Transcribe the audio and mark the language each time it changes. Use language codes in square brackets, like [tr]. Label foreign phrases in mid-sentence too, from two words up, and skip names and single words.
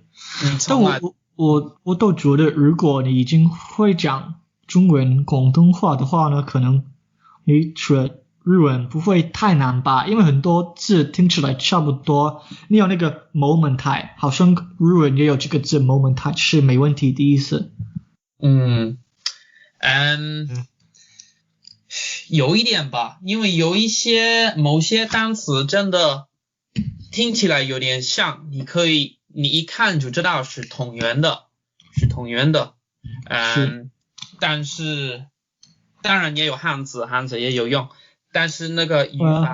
[zh] 但我都覺得，如果你已經會講中文、廣東話的話呢，可能你學日文不會太難吧？因為很多字聽起來差不多。你有那個 moment， 好像日文也有這個字 moment，是沒問題的意思。有一点吧，因为有一些某些单词真的听起来有点像，你一看就知道是同源的，但是当然也有汉字也有用，但是那个语法